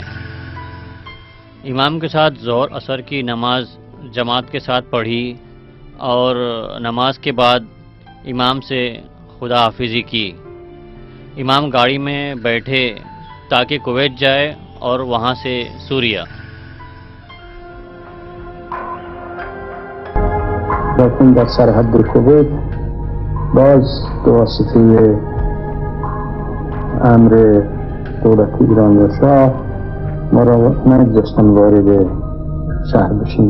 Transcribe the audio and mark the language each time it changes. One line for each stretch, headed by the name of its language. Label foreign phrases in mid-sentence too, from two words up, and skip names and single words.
Urdu: امام کے ساتھ ظہر عصر کی نماز جماعت کے ساتھ پڑھی اور نماز کے بعد امام سے خدا حافظی کی۔ امام گاڑی میں بیٹھے تاکہ کویت جائے اور وہاں سے سوریا۔
Persian: لكن در سرحد الكويت باز بواسطه امر دولت ایران و شاه ما را نگذاشتن وارد شهر بشیم.